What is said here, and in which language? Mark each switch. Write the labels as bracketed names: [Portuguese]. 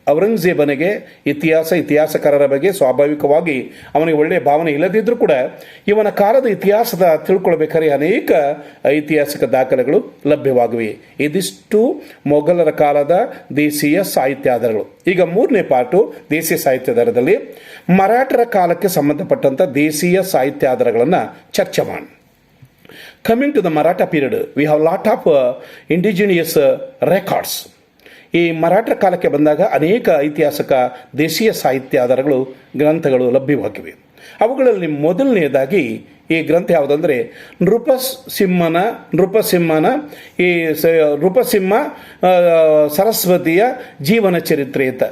[Kannada] ಔರಂಗಜೇಬನಿಗೆ ಇತಿಹಾಸಕಾರರ ಬಗ್ಗೆ ಸ್ವಾಭಾವಿಕವಾಗಿ ಅವನಿಗೆ ಒಳ್ಳೆಯ ಭಾವನೆ ಇಲ್ಲದಿದ್ದರೂ ಕೂಡ ಇವನ ಕಾಲದ ಇತಿಹಾಸದ ತಿಳ್ಕೊಳ್ಬೇಕಾದ್ರೆ ಅನೇಕ ಐತಿಹಾಸಿಕ ದಾಖಲೆಗಳು ಲಭ್ಯವಾಗಿವೆ. ಇದಿಷ್ಟು ಮೊಘಲರ ಕಾಲದ ದೇಶೀಯ ಸಾಹಿತ್ಯಾಧಾರಗಳು. ಈಗ 3ನೇ ಪಾರ್ಟು ದೇಶೀಯ ಸಾಹಿತ್ಯಾಧಾರದಲ್ಲಿ ಮರಾಠರ ಕಾಲಕ್ಕೆ ಸಂಬಂಧಪಟ್ಟಂಥ ದೇಶೀಯ ಸಾಹಿತ್ಯಾಧಾರಗಳನ್ನು ಚರ್ಚೆ ಮಾಡೋಣ. [English] Coming to the Maratha period, we have lot of indigenous records. [Kannada] ಈ ಮರಾಠ ಕಾಲಕ್ಕೆ ಬಂದಾಗ ಅನೇಕ ಐತಿಹಾಸಿಕ ದೇಶೀಯ ಸಾಹಿತ್ಯ ಆಧಾರಗಳು ಗ್ರಂಥಗಳು ಲಭ್ಯವಾಗಿವೆ. ಅವುಗಳಲ್ಲಿ ಮೊದಲನೆಯದಾಗಿ ಈ ಗ್ರಂಥ ಯಾವುದಂದರೆ ನೃಪಸಿಂಹ ಸರಸ್ವತಿಯ ಜೀವನ ಚರಿತ್ರೆ ಅಂತ.